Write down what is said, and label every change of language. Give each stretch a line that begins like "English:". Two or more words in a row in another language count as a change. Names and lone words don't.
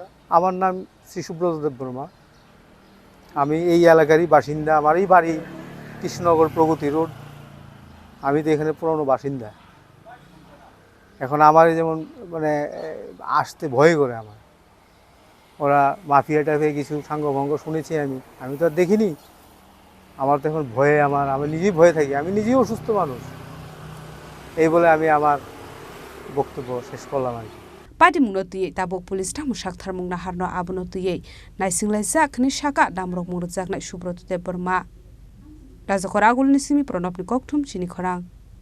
Bangla: আমার নাম শ্রী সুব্রত দেববর্মা আমি এই এলাকারই বাসিন্দা আমারই বাড়ি কৃষ্ণনগর প্রগতি রোড আমি তো এখানে পুরনো বাসিন্দা এখন আমার যেমন মানে আসতে ভয় করে আমার ওরা
English: mafia type
Bangla: কিছু সাঙ্গভঙ্গ শুনেছি আমি তো আর দেখিনি আমার তো এখন ভয়ে আমি নিজেই ভয়ে থাকি আমি নিজেই অসুস্থ মানুষ এই বলে আমি আমার বক্তব্য শেষ করলাম আর কি
Kok Borok: Patimung no tui tabok pulis tamu shakthar mung na harno abono tui naisinglai jak ni shaka damrok murujak nai Subroto Deborma Rajakor agul ni simi pronop ni kokthum chini khorang